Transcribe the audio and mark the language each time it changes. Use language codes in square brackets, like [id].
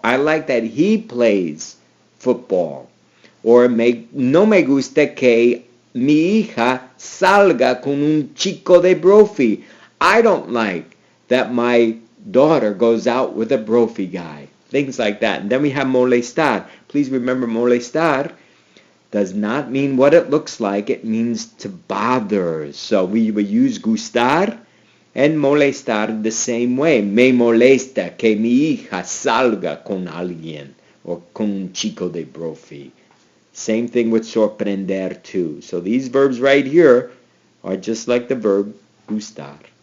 [en] I like that he plays football. [es] Or no me gusta que mi hija salga con un chico de brophy. [en] I don't like that my daughter goes out with a brophy guy. Things like that. And then we have molestar. Please remember, molestar does not mean what it looks like. It means to bother. So we will use gustar and molestar the same way. [es] Me molesta que mi hija salga con alguien or con un chico de brophy. [en] Same thing with sorprender too. So these verbs right here are just like the verb gustar.